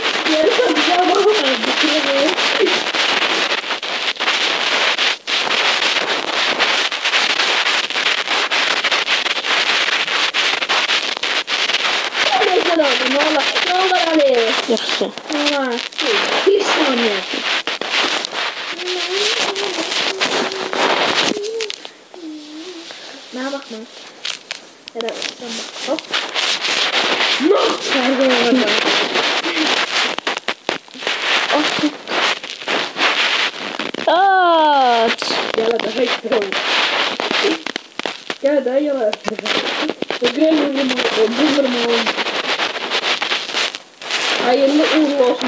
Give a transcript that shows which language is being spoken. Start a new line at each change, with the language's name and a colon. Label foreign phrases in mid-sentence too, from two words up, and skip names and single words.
Azerbaijani: Yaxşı.
Turkish: Bir saniye.
Azerbaijani: Mənə baxma. Hələ sən bax. Hop. No!
Turkish: Pardon orada. At. Gel hadi hayır. Gel hadi yala. Vurma. Hayırlı uğurlu olsun.